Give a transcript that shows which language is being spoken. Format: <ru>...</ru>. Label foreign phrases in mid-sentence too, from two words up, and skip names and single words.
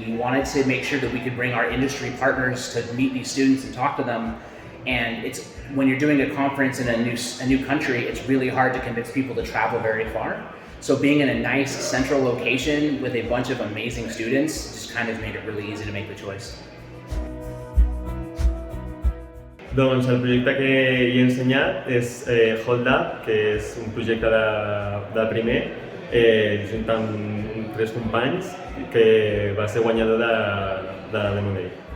<en>We wanted to make sure that we could bring our industry partners to meet these students and talk to them. And when you're doing a conference in a new country, it's really hard to convince people to travel very far. So being in a nice central location with a bunch of amazing students just kind of made it really easy to make the choice.</en> <ca>Doncs el projecte que he ensenyat és Hold Up, que és un projecte de primer, junt amb 3 companys, que va ser guanyador de l'M&A.</ca>